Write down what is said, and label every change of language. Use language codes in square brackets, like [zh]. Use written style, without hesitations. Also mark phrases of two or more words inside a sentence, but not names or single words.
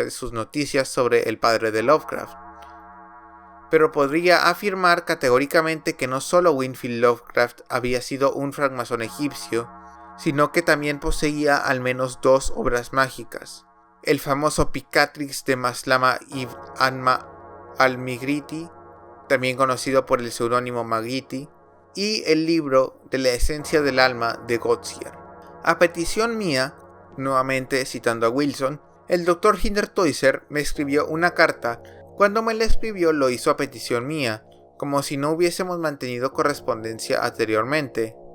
[es] de sus noticias sobre el padre de Lovecraft, pero podría afirmar categóricamente que no solo Winfield Lovecraft había sido un francmasón egipcio, sino que también poseía al menos 2 obras mágicas: el famoso Picatrix de Maslama ibn Anma al-Migriti, también conocido por el seudónimo Magiti, y el libro de la esencia del alma de Gottsier. A petición mía, nuevamente citando a Wilson, el Dr. Hintertuoser me escribió una carta. Cuando me la escribió lo hizo a petición mía, como si no hubiésemos mantenido correspondencia anteriormente.